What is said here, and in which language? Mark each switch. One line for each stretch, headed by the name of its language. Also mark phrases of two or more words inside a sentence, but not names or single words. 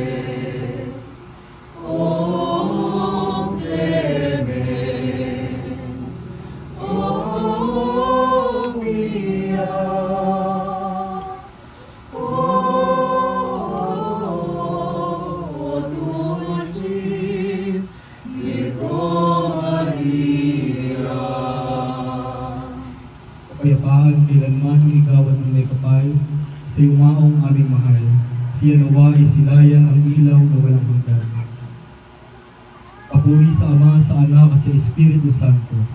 Latin: O clemens, o mia, o dulcis Virgo Maria.
Filipino: Kapayapaan kailanman ang igawat ng may kapal sa yumaong aming mahal. Siya nawa ay silayan ang ilaw na walang hanggan. Papuri sa Ama, sa Anak at sa Espiritu Santo.